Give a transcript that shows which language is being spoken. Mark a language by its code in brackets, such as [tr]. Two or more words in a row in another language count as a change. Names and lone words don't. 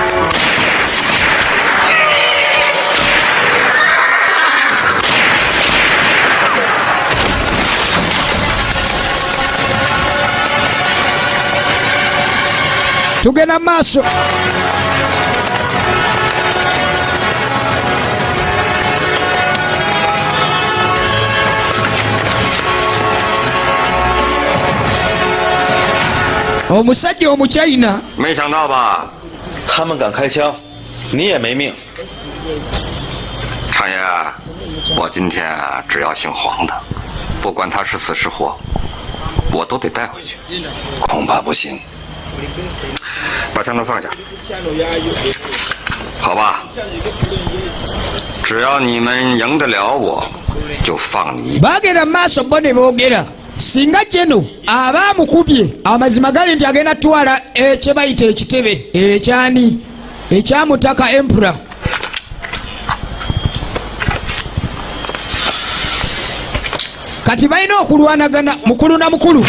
[lg] Tugenda maaso. Omusajja Omuchina. [zh] 没想到吧？他们敢开枪，你也没命。常爷，我今天只要姓黄的，不管他是死是活，我都得带回去。恐怕不行。把枪头放下，好吧？只要你们赢得了我，就放你。 [lg] Bagenda maaso bo ne boogera. Singa jeno abaamukubye amazima gali nti agenda twala kye bayita ekitebe ekyani ekyamutaka Emperor. Kati balina okulwanagana mukulu na mukulu.